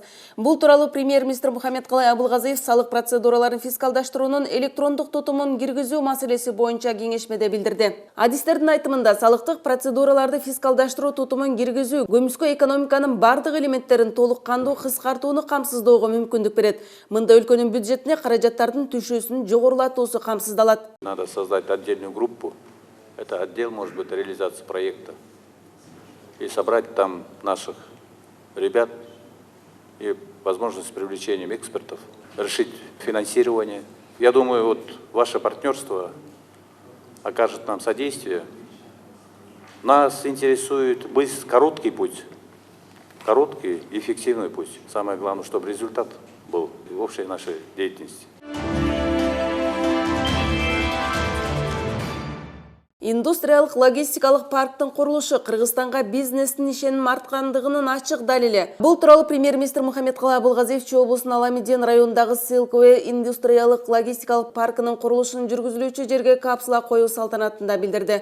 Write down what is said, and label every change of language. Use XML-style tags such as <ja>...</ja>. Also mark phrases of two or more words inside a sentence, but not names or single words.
<ky>Бул тууралуу премьер-министр Мухаммедкалай Абылгазиев салык процедураларын фискалдаштыруунун электрондук тутумун киргизүү маселеси боюнча кеңешмеде билдирди. Адистердин айтымында салыктык процедураларды фискалдаштыруу тутумун киргизүү көмүскө экономиканын бардык элементтерин толук кандуу кыскартууну камсыздоого мүмкүндүк берет. Мында өлкөнүн бюджетине каражаттардын түшүүсүн жогорулатуусу камсыздалат.</ky> <ru>Надо создать отдельную группу. Это отдел, может быть, реализации проекта. И собрать там наших ребят и возможность с привлечением экспертов, решить финансирование. Я думаю, вот ваше партнерство окажет нам содействие. Нас интересует короткий путь, короткий и эффективный путь. Самое главное, чтобы результат был в общей нашей деятельности.</ru> <ky>Индустриялык логистикалык парктын курулушу Кыргызстанга бизнестин ишеним арткандыгынын ачык далили. Бул тууралуу премьер-министр Мухаммедкалай Абылгазиев Чүй облусунун Аламеден районундагы СЛКВ индустриялык логистикалык паркынын курулушун жүргүзүлүүчү жерге капсула коюу салтанатында билдирди.</ky>